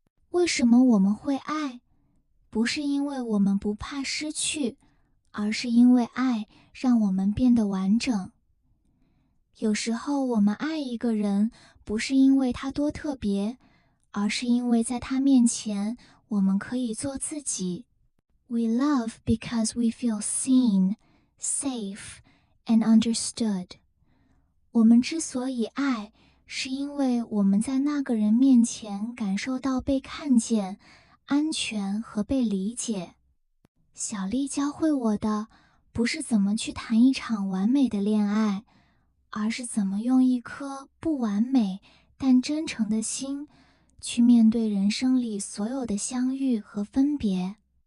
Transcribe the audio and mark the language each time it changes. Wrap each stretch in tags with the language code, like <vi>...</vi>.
<zh>为什么我们会爱？不是因为我们不怕失去，而是因为爱让我们变得完整。有时候我们爱一个人，不是因为他多特别，而是因为在他面前，我们可以做自己。</zh> <en>We love because we feel seen, safe, and understood.</en> <zh>我们之所以爱，是因为我们在那个人面前感受到被看见、安全和被理解。小丽教会我的，不是怎么去谈一场完美的恋爱，而是怎么用一颗不完美但真诚的心，去面对人生里所有的相遇和分别。</zh>